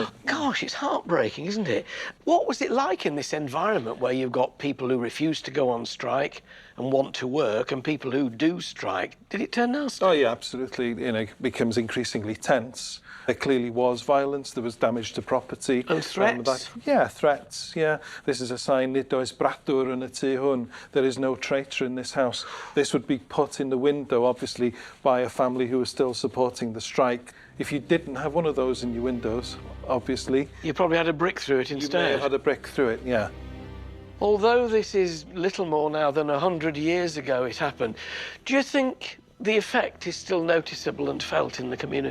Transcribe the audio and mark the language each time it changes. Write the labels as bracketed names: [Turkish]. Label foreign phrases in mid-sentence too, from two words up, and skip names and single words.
[English] Gosh, it's heartbreaking, isn't it? What was it like in this environment where you've got people who refuse to go on strike and want to work and people who do strike? Did it turn nasty? Oh, yeah, absolutely. You know, it becomes increasingly tense. There clearly was violence, there was damage to property. And threats? Threats, yeah. This is a sign, [Welsh] nid oes bradwr yn y tu hwn. [English] There is no traitor in this house. This would be put in the window, obviously, by a family who was still supporting the strike. If you didn't have one of those in your windows, obviously... You probably had a brick through it instead. You may have had a brick through it, yeah. Although this is little more now than 100 years ago it happened, do you think the effect is still noticeable and felt in the community?